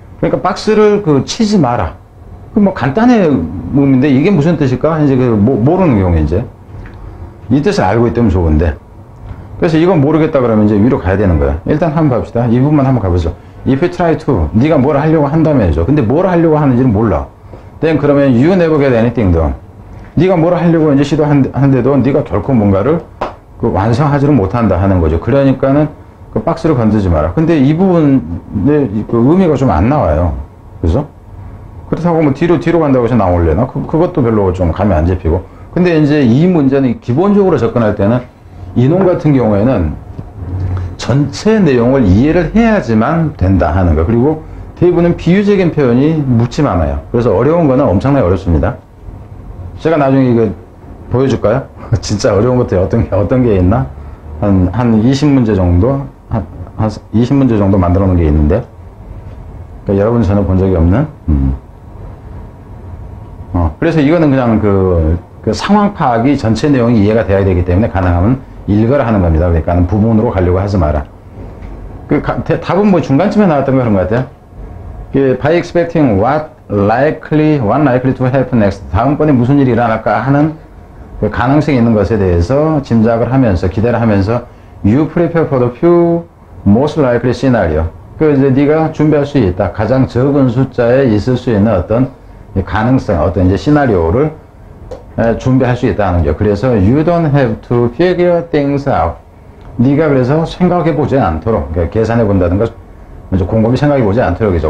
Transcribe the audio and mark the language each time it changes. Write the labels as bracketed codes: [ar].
[ko] 그러니까 박스를 치지 마라. 뭐 간단한 의미인데 이게 무슨 뜻일까? 이제 모르는 경우에 이제 이 뜻을 알고 있다면 좋은데, 그래서 이건 모르겠다 그러면 이제 위로 가야 되는 거야. 일단 한번 갑시다. 이 부분만 한번 가보죠. [en] If you try to, [ko] 네가 뭘 하려고 한다면이죠. 근데 뭘 하려고 하는지는 몰라. [en] Then [ko] 그러면 [en] you never get anything done. [ko] 네가 뭘 하려고 이제 시도하는데도 네가 결코 뭔가를 완성하지를 못한다 하는 거죠. 그러니까는 그 박스를 건드지 마라. 근데 이 부분의 의미가 좀 안 나와요. 그죠? 그렇다고 뭐 뒤로 간다고 해서 나올래나? 그것도 별로 좀 감이 안 잡히고. 근데 이제 이 문제는 기본적으로 접근할 때는 이놈 같은 경우에는 전체 내용을 이해를 해야지만 된다 하는 거. 그리고 대부분은 비유적인 표현이 묻지 많아요. 그래서 어려운 거는 엄청나게 어렵습니다. 제가 나중에 이거 보여줄까요? 진짜 어려운 것들이 어떤 게 있나? 한 20문제 정도? 한 20문제 정도 만들어 놓은 게 있는데, 그러니까 여러분 전혀 본 적이 없는? 그래서 이거는 그냥 그 상황 파악이 전체 내용이 이해가 돼야 되기 때문에 가능하면 읽어라 하는 겁니다. 그러니까 부분으로 가려고 하지 마라. 답은 뭐 중간쯤에 나왔던 거 그런 것 같아요. [en] By expecting what likely to happen next. [ko] 다음번에 무슨 일이 일어날까 하는 그 가능성이 있는 것에 대해서 짐작을 하면서, 기대를 하면서 [en] you prepare for the few most likely scenario. [ko] 이제 네가 준비할 수 있다. 가장 적은 숫자에 있을 수 있는 어떤 가능성, 어떤 이제 시나리오를 준비할 수 있다는 거죠. 그래서 [en] you don't have to figure things out. [ko] 네가 그래서 생각해 보지 않도록, 그러니까 계산해 본다든가 먼저 곰곰이 생각해 보지 않도록 이죠.